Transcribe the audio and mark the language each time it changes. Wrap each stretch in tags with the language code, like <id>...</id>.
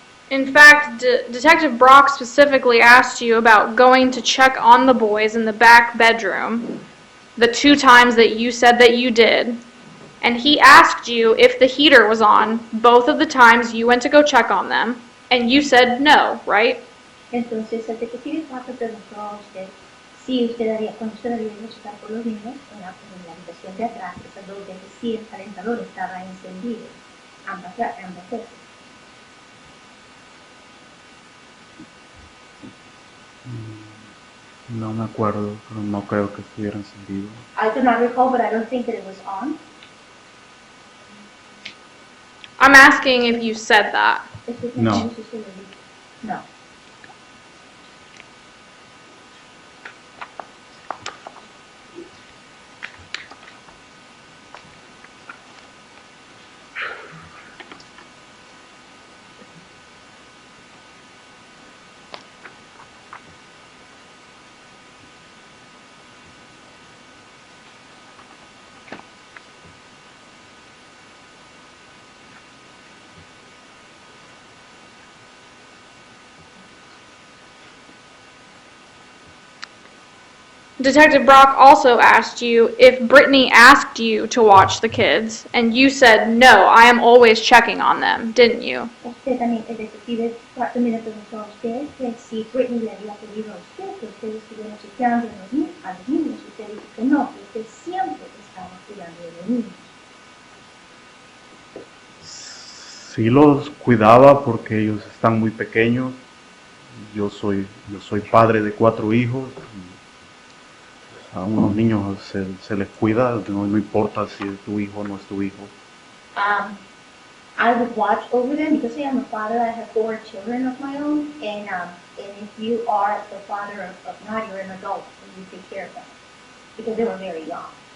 <en>In fact, Detective Brock specifically asked you about going to check on the boys in the back bedroom, the 2 times that you said that you did, and he asked you if the heater was on both of the times you went to go check on them, and you said no, right?</en> <es>Entonces el detective Rock le preguntó a usted si usted haría, cuando usted había ido a checar por los niños en la habitación de atrás, esas 2 veces sí el calentador estaba encendido, ambas veces. No me acuerdo, pero no creo que estuviera encendido.</es> <en>I do not recall, but I don't think that it was on. I'm asking if you said that.</en> <es>No.</es> <en>No. Detective Brock also asked you if Brittany asked you to watch the kids, and you said, no, I am always checking on them, didn't you?</en> <es>Usted también, el detective también le preguntó a usted que si Britney le había pedido a usted que usted estuviera chequeando a los niños. Usted dijo que no, que usted siempre estaba cuidando de los niños. Sí los cuidaba porque ellos están muy pequeños. Yo soy padre de 4 hijos. A unos niños se les cuida, no importa si es tu hijo o no es tu hijo.</es> <en>I would watch over them because I am a father. I have 4 children of my own, and if you are the father of not, you're an adult, and you take care of them because they were very young.</en>